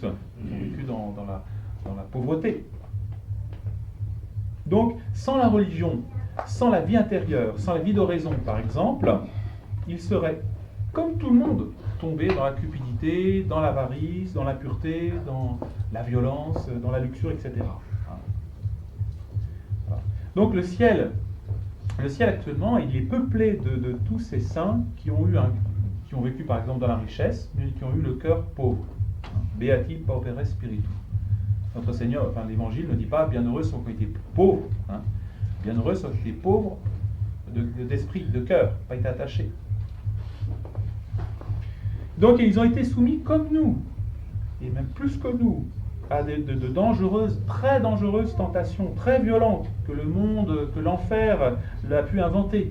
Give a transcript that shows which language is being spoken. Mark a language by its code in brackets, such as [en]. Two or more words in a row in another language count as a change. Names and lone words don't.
[fr] Ils ont vécu dans la pauvreté. Donc, sans la religion, sans la vie intérieure, sans la vie d'oraison, par exemple, ils seraient, comme tout le monde, tombés dans la cupidité, dans l'avarice, dans l'impureté, dans la violence, dans la luxure, etc. Voilà. Donc le ciel actuellement, il est peuplé de tous ces saints qui ont vécu par exemple dans la richesse, mais qui ont eu le cœur pauvre. [la] Beati paupere spiritu. [fr] Notre Seigneur, l'Évangile ne dit pas bienheureux ceux qui ont été pauvres. Bienheureux ceux qui étaient pauvres d'esprit, de cœur, pas été attachés. Donc ils ont été soumis comme nous, et même plus que nous, à de dangereuses, très dangereuses tentations, très violentes, que le monde, que l'enfer l'a pu inventer.